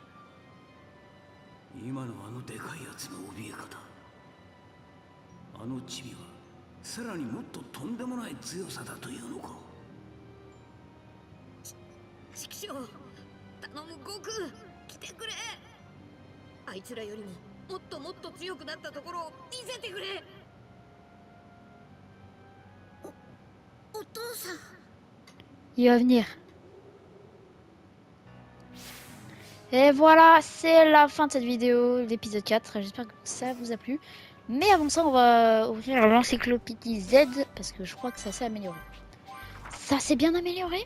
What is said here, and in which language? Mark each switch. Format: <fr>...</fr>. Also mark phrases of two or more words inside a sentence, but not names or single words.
<ja>今のあのでかいやつの怯え方、あのチビはさらにもっととんでもない強さだというのか。畜生、頼む悟空、来てくれ。あいつらよりももっともっと強くなったところを見せてくれ。お父さん。</ja> <fr>Il va venir. Et voilà, c'est la fin de cette vidéo, l'épisode 4. J'espère que ça vous a plu. Mais avant ça, on va ouvrir l'encyclopédie Z, parce que je crois que ça s'est amélioré. Ça s'est bien amélioré?</fr>